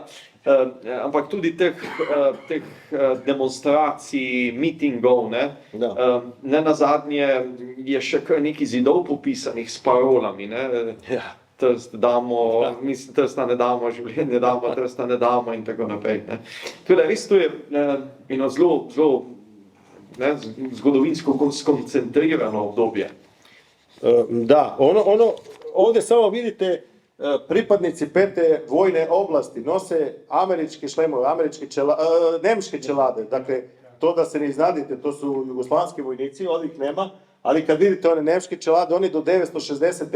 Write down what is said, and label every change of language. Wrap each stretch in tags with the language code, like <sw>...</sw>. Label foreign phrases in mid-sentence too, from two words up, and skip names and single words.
<sl>Ampak tudi teh demonstracij, mitingov, ne nazadnje je še kar nekaj zidov popisanih s parolami, ne. Ja. Trst damo, Trsta ne damo, življenje damo, Trsta ne damo in tako naprej. Tako da res to je eno zelo zgodovinsko skoncentrirano obdobje.</sl> <sr>Da, ovde samo vidite pripadnici 5. vojne oblasti nose američke šlemove, nemške čelade. Dakle, to da se ne iznadite, to su jugoslovanski vojnici, ovih nema, ali kad vidite one nemške čelade, oni do 960.</sr>